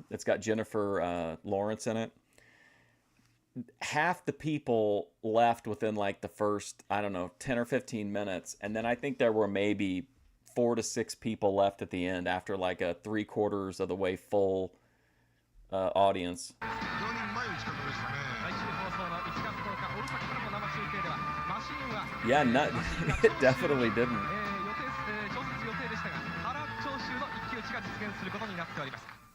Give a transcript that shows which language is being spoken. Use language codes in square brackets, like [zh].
[en] It's got Jennifer Lawrence in it. Half the people left within like the first, I don't know, 10 or 15 minutes. And then I think there were maybe 4 to 6 people left at the end after like a 3/4 of the way full audience. [ja] 非常にうまい打ち方でしたね。来週放送の1月10日大阪からの生中継ではマシンは [en] Yeah, not, it definitely didn't. [ja] 調節予定でしたが、原長州の一騎打ちが実現することになっております。